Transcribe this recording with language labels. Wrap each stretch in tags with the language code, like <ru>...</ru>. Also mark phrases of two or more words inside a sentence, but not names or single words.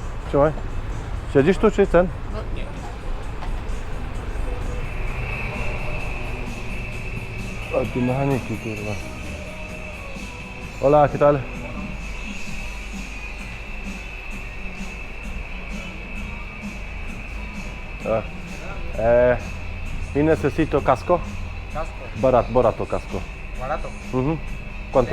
<pl>Trzymaj. Siedzisz tu czy ten? No nie. O, tu mechaniki, kurwa.</pl> <es>Hola, ¿qué tal? Y necesito casco. Casco. Barato casco. Barato. ¿Cuánto?</es>